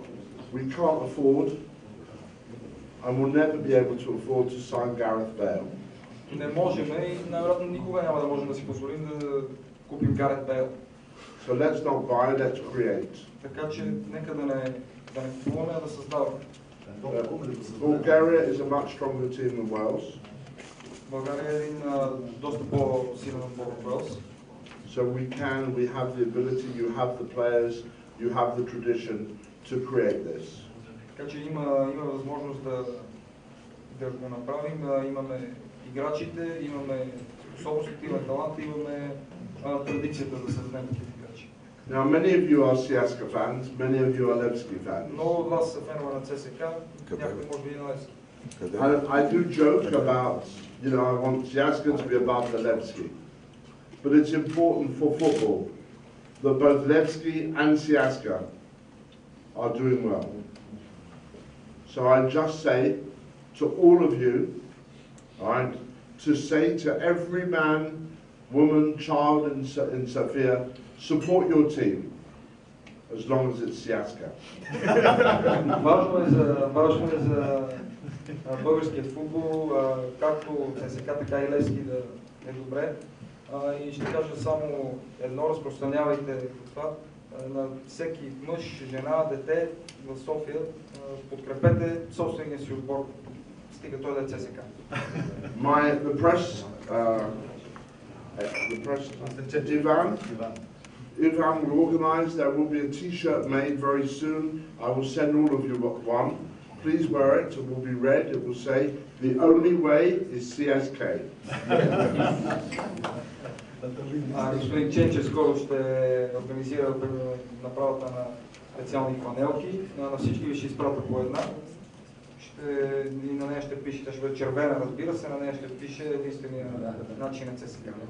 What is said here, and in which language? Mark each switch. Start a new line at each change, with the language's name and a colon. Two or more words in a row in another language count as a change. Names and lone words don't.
English: We can't afford and will never be able to afford to sign Gareth Bale.
Bulgarian: Не можем и най-вероятно никога няма да можем да си позволим да купим Гарет Бейл.
English: So let's not buy, let's create.
Bulgarian: Така че нека да не купуваме, а да създаваме.
English: Bulgaria is a much stronger team than Wales.
Bulgarian: България е един доста по-силен отбор от Уелс.
English: So we have the ability, you have the players, you have the tradition to create this.
Bulgarian: Така че има възможност да го направим. Имаме играчите, имаме способностите, имаме таланта, имаме традицията да създадем такива играчи.
English: Now many of you are Siaska fans, many of you are Levski fans.
Bulgarian: Много от вас са фенове на ЦСКА, някои може би и на Левски.
English: I do joke about, I want Siaska to be above the Levski. But it's important for football that both Levski and Siaska are doing well. So I just say to all of you, right, to say to every man, woman, child in Sofia, support your team, as long as it's Siaska.
Bulgarian: Важно е за българският футбол, както ЦСКА, така и Левски да е добре. И ще кажа само едно, разпространявайте това на всеки мъж, жена, дете в София, подкрепете собствения си отбор, стига той да е ЦСКА.
English: The press, Ivan will organise, there will be a t-shirt made very soon. I will send all of you one. Please wear it, it will be red, it will say, the only way is CSK.
Bulgarian: Господин Ченчев скоро ще организира направата на специални фанелки. На всички ви ще изпратя по една. И на нея ще пише, тя ще бъде червена, разбира се, на нея ще пише единствения начин на ЦСКА.